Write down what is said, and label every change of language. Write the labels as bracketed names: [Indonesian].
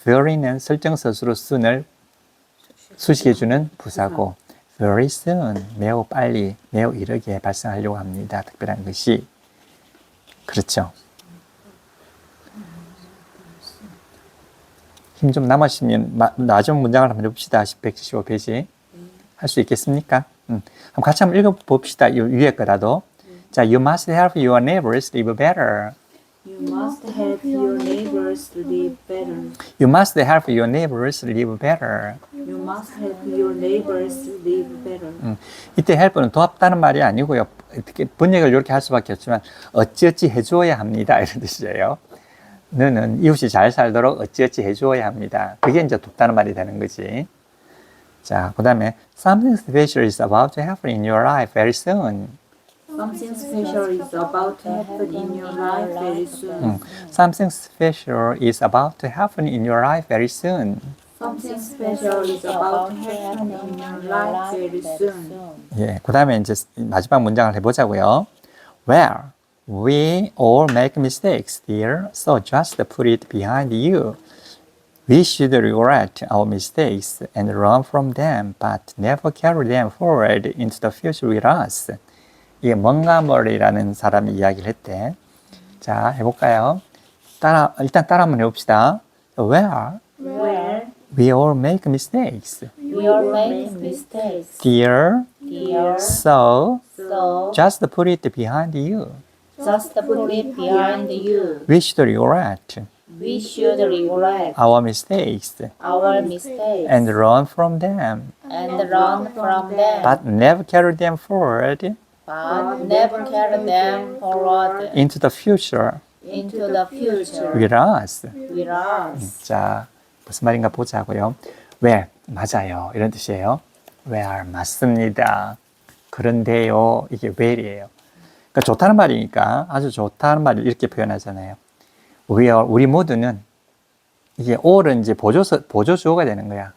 [Korean] very는 설정서술어 soon을 수식해주는 부사고, [English] very soon, [Korean] 매우 빨리, 매우 이르게 발생하려고 합니다. 특별한 것이. 그렇죠. 힘 좀 남으시면 나중 문장을 한번 해봅시다. 175페이지. 할 수 있겠습니까? 그럼 같이 한번 읽어봅시다. 이 위에 거라도. [English] 자, you must help your neighbors live better. You must help your neighbors live better. You must help your neighbors live better. You must help your neighbors live better. [Korean] 이때 help는 도와다는 말이 아니고요. 번역을 이렇게 할 수밖에 없지만 어찌어찌 해주어야 합니다. 이런 뜻이에요. 너는 이웃이 잘 살도록 어찌어찌 해주어야 합니다. 그게 이제 돕다는 말이 되는 거지. 자, 그 다음에 [English] something special is about to happen in your life very soon. Something special is about to happen in your life very soon. Something special is about to happen in your life very soon. Something special is about to happen in your life very soon. [Korean] 예, 그 다음에 이제 마지막 문장을 해보자고요. [English] Well, we all make mistakes, dear, so just put it behind you. We should regret our mistakes and learn from them, but never carry them forward into the future with us. [Korean] 이게 멍가머리라는 사람이 이야기를 했대. 자, 해볼까요? 일단 따라 한번 해봅시다. [English] Where we all make mistakes. We all make mistakes. Dear, Dear, so so just put it behind you. just put it behind you. We should regret We should regret our mistakes our mistakes and learn from them, and learn from them, but never carry them forward but never carry them forward into the future into the future with us. with us. [Korean] 자, 무슨 말인가 보자고요. Well, 맞아요. 이런 뜻이에요. Well, 맞습니다. 그런데요. 이게 well이에요. 그러니까 좋다는 말이니까 아주 좋다는 말을 이렇게 표현하잖아요. 우리 모두는 이게 all은 이제 보조주어가 되는 거야.